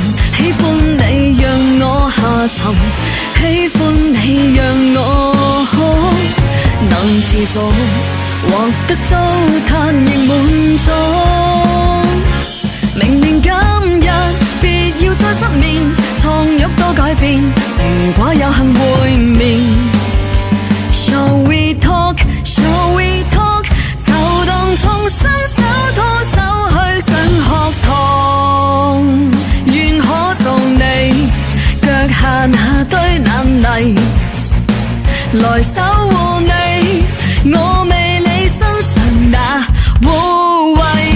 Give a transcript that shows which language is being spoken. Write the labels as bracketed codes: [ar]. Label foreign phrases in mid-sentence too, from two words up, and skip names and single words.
[yue] 喜歡你讓我下沉，喜歡你讓我能持續獲得糟蹋亦滿足。明年今日別要再失眠，床褥都改變，如果有幸會面。 [en] Shall we talk? Shall we talk? [yue] 就當重新手拖手去上學堂，願可做你腳下那堆難題，來守護你，我未理身上那污穢。